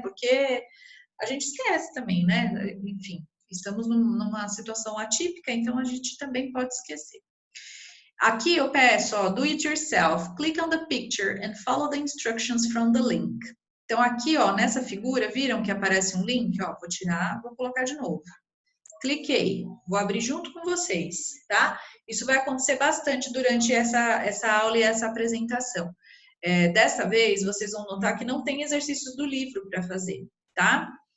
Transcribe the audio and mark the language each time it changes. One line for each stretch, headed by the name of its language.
Portuguese: Porque a gente esquece também, né? Enfim, estamos numa situação atípica, então a gente também pode esquecer. Aqui eu peço, ó,
English: do it yourself. Click on the picture and follow the instructions from the link.
Portuguese: Então, aqui, ó, nessa figura, viram que aparece um link? Ó, vou tirar, vou colocar de novo. Cliquei, vou abrir junto com vocês, tá? Isso vai acontecer bastante durante essa aula e essa apresentação. Dessa vez, vocês vão notar que não tem exercícios do livro para fazer, tá?